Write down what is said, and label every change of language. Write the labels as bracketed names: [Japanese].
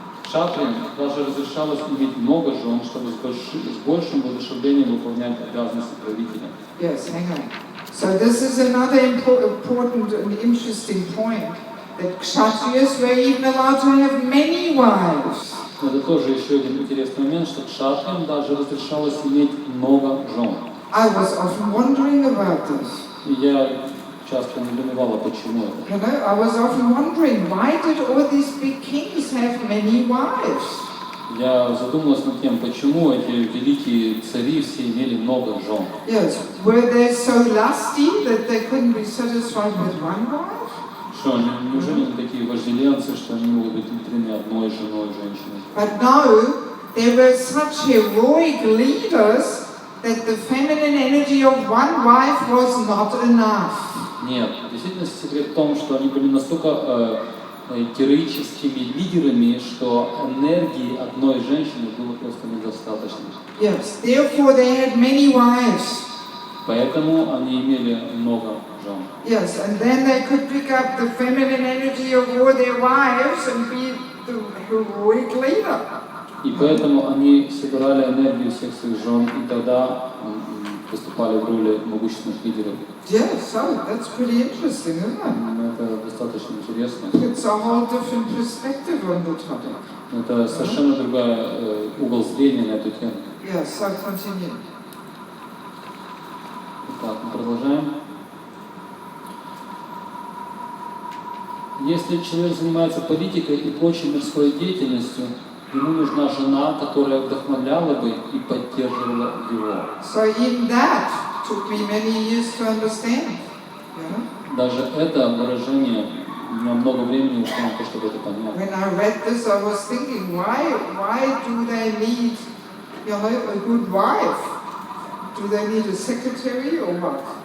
[Russian] Шатриям даже разрешалось иметь много жен, чтобы с большим воодушевлением выполнять обязанности правителя. [English] Yes, hang on. So this is another important and interesting point, that Kshatriyas were even allowed to have many wives. [Russian] Это тоже еще один интересный момент, что кшатриям даже разрешалось иметь много жен. [English] I was often wondering about this. [Russian] И я часто недоумевала, почему это. [English] You know, I was often wondering, why did all these big kings have many wives? [Russian] Я задумалась над тем, почему эти великие цари все имели много жен. [English] Yes, were they so lusty that they couldn't be satisfied with one wife? [Russian] Что, неужели они такие вожделенцы, что они могут быть внутри одной женой, женщиной? [English] But no, there were such heroic leaders that the feminine energy of one wife was not enough. [Russian] Нет, действительно секрет в том, что они были настолько героическими лидерами, что энергии одной женщины было просто недостаточно. [English] Yes, therefore they had many wives. [Russian] Поэтому они имели много жен. [English] Yes, and then they could pick up the feminine energy of all their wives and be the heroic leader. [Russian] И поэтому они собирали энергию всех своих жен, и тогда выступали в роли могущественных лидеров. [English] Yes, so that's pretty interesting, isn't it? [Russian] Это достаточно интересно. [English] It's a whole different perspective on the topic. [Russian] Это совершенно другой угол зрения на эту тему. [English] Yes, so continue. [Russian] Так, мы продолжаем. Если человек занимается политикой и прочей мирской деятельностью, ему нужна жена, которая вдохновляла бы и поддерживала его. [English] So even that took me many years to understand. Yeah? [Russian] Даже это выражение, у меня много времени ушло на то, чтобы это понять. [English] When I read this, I was thinking, why do they need, you know, a good wife? Do they need a secretary or what?